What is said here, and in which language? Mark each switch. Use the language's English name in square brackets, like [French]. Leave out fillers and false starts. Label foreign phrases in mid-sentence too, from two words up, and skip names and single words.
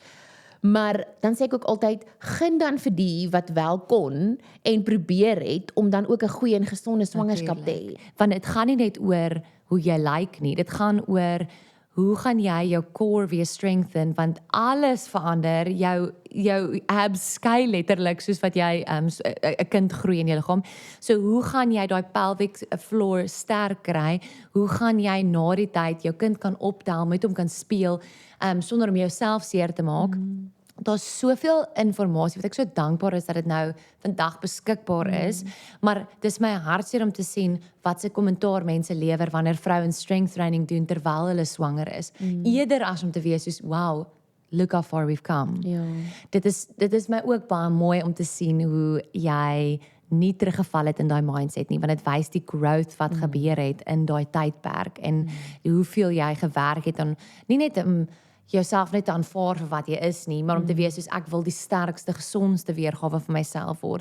[Afrikaans] Maar dan sê ek ook altyd, gun dan vir die wat wel kon en probeer het om dan ook 'n goeie en gesonde swangerskap te hê. Want dit gaan nie net oor hoe jy lyk nie, dit gaan oor hoe gaan jy jou core weer strengthen, want alles verander, jou abs skei letterlik soos wat jy 'n kind groei in jou liggaam. So hoe gaan jy daai [English] pelvic floor [Afrikaans] sterk kry? Hoe gaan jy na die tyd jou kind kan optel, met hom kan speel, sonder om jouself seer te maak? Daar's soveel inligting wat ek so dankbaar is dat dit nou vandag beskikbaar is, maar dis my hartseer om te sien wat se kommentaar mense lewer wanneer vrouens [English] strength training [Afrikaans] doen terwyl hulle swanger is. Eerder as om te wees soos, [English] wow, look how far we've come. [Afrikaans] Ja. Dit is my ook baie mooi om te sien hoe jy nie teruggeval het in daai mindset nie, want dit wys die growth wat gebeur het in daai tydperk en hoeveel jy gewerk het aan nie net jouself net te aanvaar vir wat jy is nie, maar om te wees soos ek wil die sterkste, gesondste weergawe van myself word.